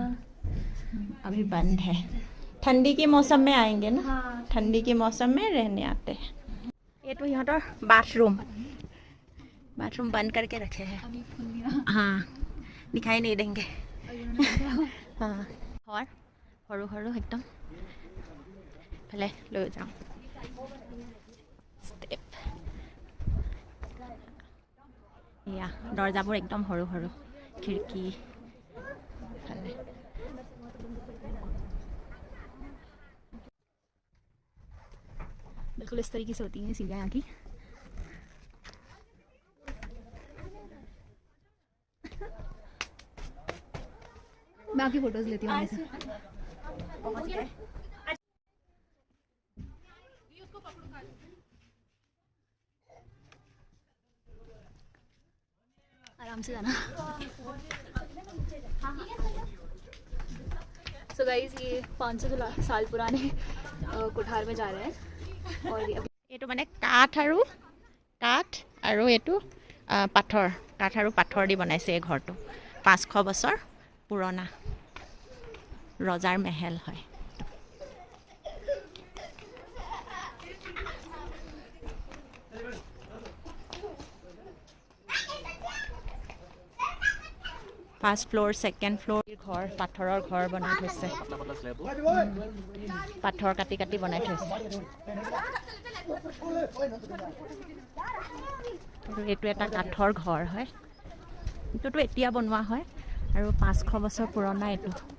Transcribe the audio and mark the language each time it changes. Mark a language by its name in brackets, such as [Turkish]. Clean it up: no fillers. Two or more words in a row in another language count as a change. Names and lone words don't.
[Hindi] अभी बंद है ठंडी के मौसम में आएंगे ना हाँ ठंडी के मौसम में रहने आते हैं ये तो यहाँ तो बाथरूम बंद करके रखे हैं हाँ दिखाई नहीं देंगे हाँ और [Assamese] সৰু একদম ভালে লৈ যাওঁ ষ্টেপ এয়া দৰ্জাবোৰ একদম সৰু খিৰিকী ভালে [Hindi] बिल्कुल इस तरीके से होती हैं सीढ़ियाँ यहाँ की मैं आपकी फोटोज लेती हूँ आराम से जाना [English] so guys [Hindi] ये 500 साल पुराने कोठार में जा रहे हैं और [Assamese] এইটো মানে কাঠ আৰু এইটো পাথৰ দি বনাইছে এই ঘৰটো 500 বছৰ পুৰণা ৰজাৰ মহল হয় [English] first floor second floor [Assamese] ঘৰ পাথৰৰ ঘৰ বনাই থৈছে পাথৰ কাটি বনাই থৈছে আৰু এইটো এটা কাঠৰ ঘৰ হয়, এইটোতো এতিয়া বনোৱা হয় আৰু 500 বছৰ পুৰণা এইটো।